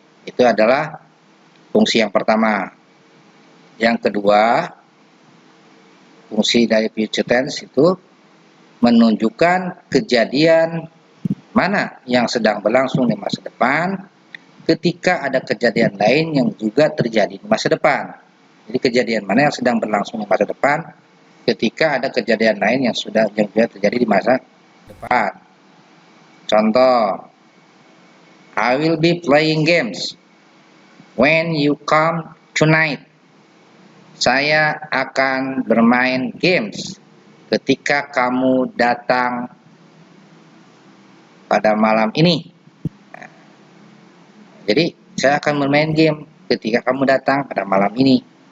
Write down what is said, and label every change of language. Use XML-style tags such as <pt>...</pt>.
<id>Itu adalah fungsi yang pertama. Yang kedua, fungsi dari future tense itu menunjukkan kejadian mana yang sedang berlangsung di masa depan ketika ada kejadian lain yang juga terjadi di masa depan. Jadi kejadian mana yang sedang berlangsung di masa depan ketika ada kejadian lain yang juga terjadi di masa depan.</id> <en>Contoh, I will be playing games when you come tonight.</en> <id>Saya akan bermain games ketika kamu datang pada malam ini. Jadi saya akan bermain game ketika kamu datang pada malam ini.</id>